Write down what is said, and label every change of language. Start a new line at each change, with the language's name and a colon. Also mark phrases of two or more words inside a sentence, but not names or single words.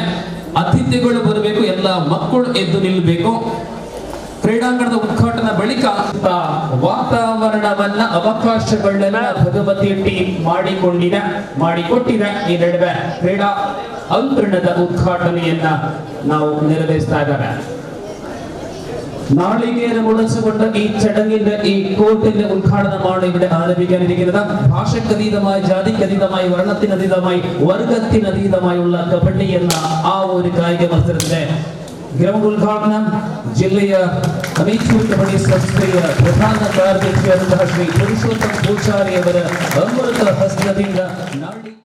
Kannada: ಅತಿಥಿಗಳು ಬರಬೇಕು, ಎಲ್ಲ ಮಕ್ಕಳು ಎದ್ದು ನಿಲ್ಲಬೇಕು. ಕ್ರೀಡಾಂಗಣದ ಉದ್ಘಾಟನಾ ಬಳಿಕ ವಾತಾವರಣವನ್ನ ಅವಕಾಶಗಳನ್ನ ಭಗವತಿ ಟೀಮ್ ಮಾಡಿಕೊಟ್ಟಿದ ಈ ನಡುವೆ ಕ್ರೀಡಾ ಅಂಗಣದ ಉದ್ಘಾಟನೆಯನ್ನ ನಾವು ನೆರವೇರಿಸ್ತಾ ಇದ್ದಾರೆ.
Malayalam: നാളികേരം ഉടച്ചുകൊണ്ട് ഈ ചടങ്ങിന്റെ ഈ കോർട്ടിന്റെ ഉദ്ഘാടനമാണ് ഇവിടെ ആരംഭിക്കാനിരിക്കുന്നത്. ഭാഷക്കതീതമായി, ജാതിക്കതീതമായി, വർണ്ണത്തിനതീതമായി, വർഗത്തിനതീതമായുള്ള കബഡി എന്ന ആ ഒരു കായിക മത്സരത്തിന്റെ ഗ്രൗണ്ട് ഉദ്ഘാടനം ജില്ലയ അമേച്ചൂർ കബഡി സംസ്ഥೆಯ
Kannada: ಪ್ರಧಾನ ಕಾರ್ಯದರ್ಶಿಯಾದಂತಹ ಶ್ರೀ ಪುರುಷೋತ್ತಮ್ ಪೂಜಾರಿ ಅವರ ಅಮೃತ ಹಸ್ತದಿಂದ